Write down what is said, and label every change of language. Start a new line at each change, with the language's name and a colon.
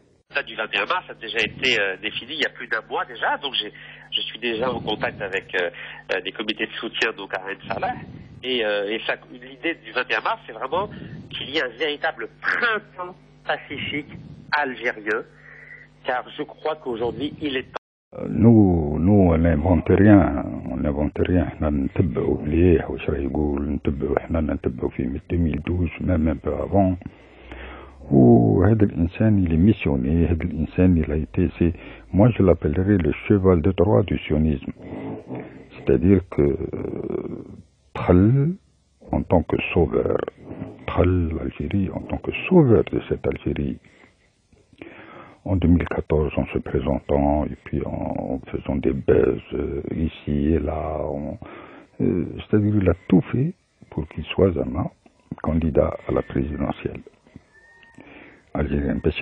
French: La date du 21 mars a déjà été définie il y a plus d'un mois déjà, donc je suis déjà en contact avec des comités de soutien donc à Ain Salah, et l'idée du 21 mars c'est vraiment qu'il y ait un véritable printemps pacifique algérien, car je crois qu'aujourd'hui il est temps. Nous on n'invente rien,
Arabic: احنا نتبعوا مليح واش راه يقول نتبعوا احنا نتبعوا في 2012
French: même un peu avant.
Arabic: وهذا الإنسان
French: il est missionné.
Arabic: هذا الإنسان
French: il a été, c'est, moi je l'appellerai le cheval de Troie du sionisme. C'est-à-dire que Tkhal en tant que sauveur, Tkhal l'Algérie en tant que sauveur de cette Algérie, en 2014 en se présentant et puis en faisant des buzz ici et là, c'est-à-dire il a tout fait pour qu'il soit un candidat à la présidentielle algérienne.